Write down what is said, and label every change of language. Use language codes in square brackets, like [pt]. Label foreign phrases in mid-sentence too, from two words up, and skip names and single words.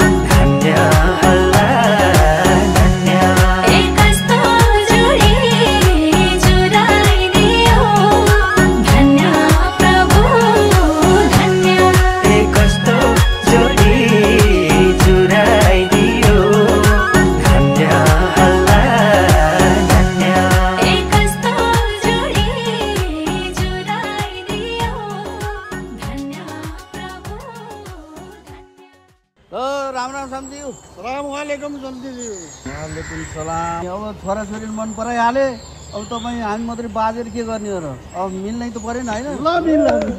[ne] धन्य अल्लाह, धन्य। ए, कस्तो जोडी जुराइदियो। धन्य प्रभु, धन्य। ए, कस्तो जोडी जुराइदियो। धन्य अल्लाह, धन्य। ए, कस्तो जोडी जुराइदियो। धन्य प्रभु, धन्य। ल, राम राम सम्झीज्यू। [ar] سلام عليكم [ne] सम्झीज्यू। [ar] وعليكم السلام. [ne] अब छोराछोरी मन पराइहाले, अब तपाईँ हामी मात्रै बाजेर के गर्ने हो र? अब मिल्नै त परेन, होइन? ल, मिल्ला।